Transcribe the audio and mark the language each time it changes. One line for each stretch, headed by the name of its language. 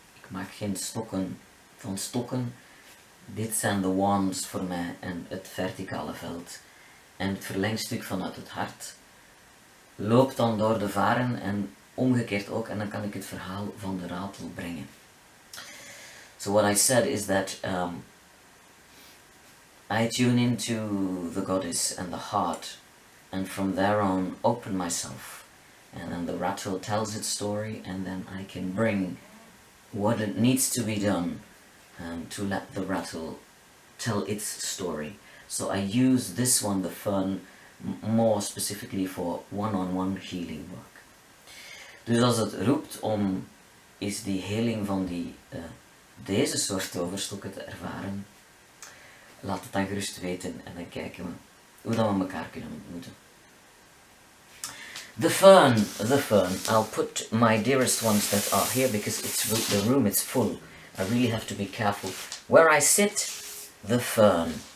Dutch: Ik maak geen stokken van stokken. Dit zijn de wands voor mij en het verticale veld. En het verlengstuk vanuit het hart loopt dan door de varen en omgekeerd ook, en dan kan ik het verhaal van de ratel brengen.
English: So what I said is that I tune into the goddess and the heart, and from there on open myself, and then the rattle tells its story, and then I can bring what it needs to be done to let the rattle tell its story. So I use this one, the fern, more specifically for one-on-one healing work.
Dutch: Dus als het roept om is die heling van deze soort toverstokken te ervaren, laat het dan gerust weten en dan kijken we hoe dat we elkaar kunnen ontmoeten.
English: The fern. I'll put my dearest ones that are here because the room is full. I really have to be careful. Where I sit, the fern.